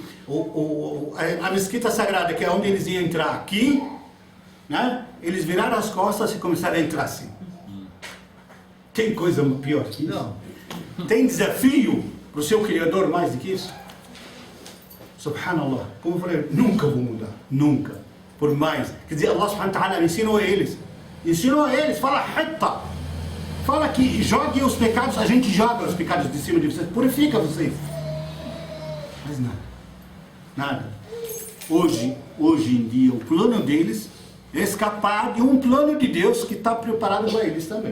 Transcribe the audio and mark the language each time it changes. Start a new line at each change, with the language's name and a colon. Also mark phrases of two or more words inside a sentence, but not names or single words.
Portuguese: A mesquita sagrada, que é onde eles iam entrar aqui, né? Eles viraram as costas e começaram a entrar assim. Tem coisa pior que isso? Não. Tem desafio para o seu Criador mais do que isso? Subhanallah. Como eu falei, nunca vou mudar. Nunca. Por mais. Quer dizer, Allah
Arabic: سبحانه وتعالى
Portuguese: ensinou a eles. Fala Hitta. Fala que jogue os pecados, a gente joga os pecados de cima de vocês. Purifica vocês. Mas nada. Nada. Hoje em dia, o plano deles é escapar de um plano de Deus que está preparado para eles também.